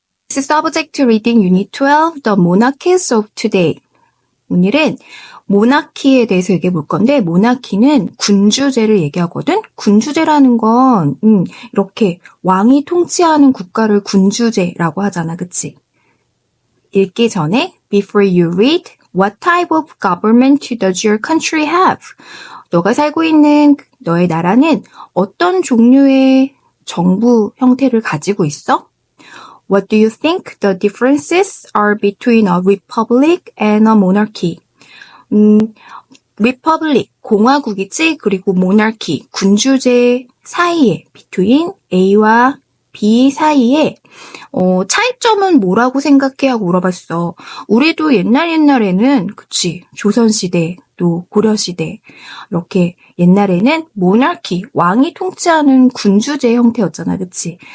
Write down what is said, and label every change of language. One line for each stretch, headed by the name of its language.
English: Subject reading Unit 12, The Monarchies of Today.
Korean: 오늘은 모나키에 대해서 얘기해 볼 건데, 모나키는 군주제를 얘기하거든? 군주제라는 건, 이렇게 왕이 통치하는 국가를 군주제라고 하잖아, 그치? 읽기 전에,
English: before you read, what type of government does your country have?
Korean: 너가 살고 있는 너의 나라는 어떤 종류의 정부 형태를 가지고 있어?
English: What do you think the differences are between a republic and a monarchy?
Korean: republic, 공화국이지? 그리고 monarchy, 군주제 사이에, between A와 B 사이에 차이점은 뭐라고 생각해? 하고 물어봤어. 우리도 옛날에는 그치, 조선시대, 또 고려시대 이렇게 옛날에는 모나키, 왕이 통치하는 군주제 형태였잖아, 그치?